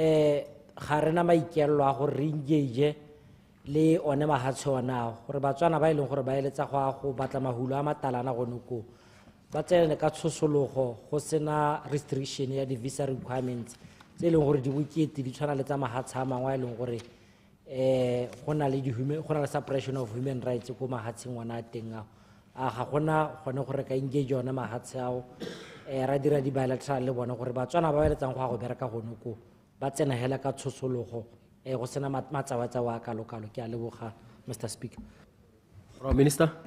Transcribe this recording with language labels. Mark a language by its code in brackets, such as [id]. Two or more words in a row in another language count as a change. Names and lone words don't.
[tn] ga rena maikaelelo a gore re engage le one mafatshe onao gore batswana ba e leng gore ba eletsa go batla mahulo a matalana gone ko ba tsene ka tshosologo go sena restriction ya [en] di-visa requirements [tn] tse e leng gore di bokete di tshwana le tsa mafatshe a mangwe a e leng gore go na le [en] suppression of human rights [tn] ko mafatsheng ona a teng ao ga gona gone gore ka engage one mafatshe ao ra dira di-bilateral le bone gore batswana ba eletsang go ya go bereka gone ko ba tsena hela ka tshosologo go sena matsawa a kalo-kalo. Ke a leboga, Mr. Speaker. Minister.